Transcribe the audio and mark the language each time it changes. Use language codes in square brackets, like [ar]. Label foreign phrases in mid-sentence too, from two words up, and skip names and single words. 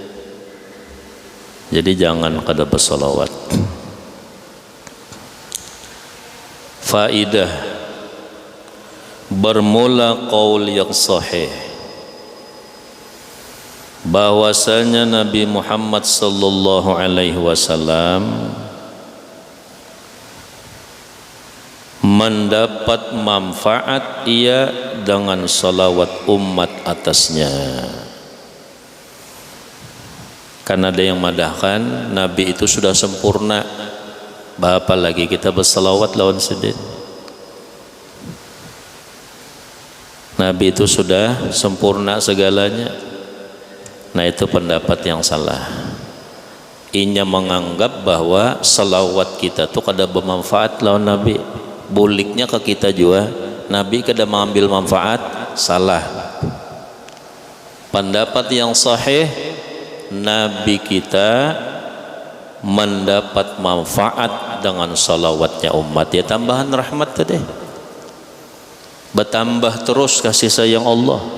[bjn] Jadi jangan kada bersalawat. [ms] Faidah bermula qaul yang sahih bahwasanya Nabi Muhammad [ar] صلى الله عليه وسلم [ms] mendapat manfaat ia dengan salawat umat atasnya. [bjn] Karena ada yang madahkan Nabi itu sudah sempurna, apa lagi kita bersalawat lawan sidin. Nabi itu sudah sempurna segalanya. Nah, itu pendapat yang salah. Inya menganggap bahwa salawat kita tuh kada bermanfaat lawan Nabi. Buliknya ke kita juga, Nabi kada mengambil manfaat, salah. Pendapat yang sahih, Nabi kita mendapat manfaat dengan salawatnya umat. Ya tambahan rahmat tadi. Bertambah terus kasih sayang Allah.